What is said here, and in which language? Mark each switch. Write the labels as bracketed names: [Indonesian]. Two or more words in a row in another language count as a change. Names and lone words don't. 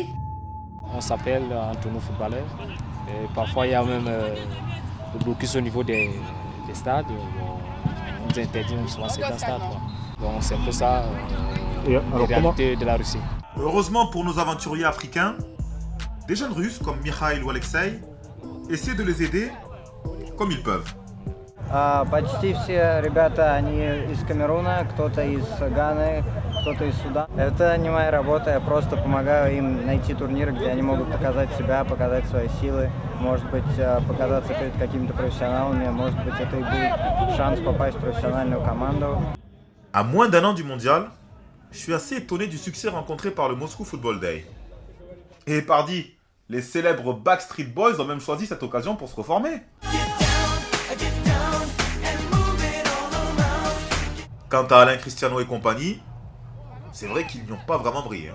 [French] On s'appelle entre nous footballeurs. Et parfois, il y a même le blocus au niveau des stades. On nous interdit même souvent certains stades, quoi. Donc c'est un peu ça, la réalité de la Russie. Heureusement pour nos aventuriers africains, des jeunes Russes comme Mikhail ou Alexei essaient de les aider comme ils peuvent. [Russian] Почти все ребята, они из Камеруна, кто-то из Ганы, кто-то из Судана. Это не моя работа, я просто помогаю им найти турниры, где они могут показать себя, показать свои силы, может быть, показаться перед какими-то профессионалами, может быть, это и будет шанс попасть в профессиональную команду. [French] À moins d'un an du mondial, je suis assez étonné du succès rencontré par le Moscou Football Day. Et pardi, les célèbres Backstreet Boys ont même choisi cette occasion pour se reformer. Quant à Alain Cristiano et compagnie, c'est vrai qu'ils n'y ont pas vraiment brillé.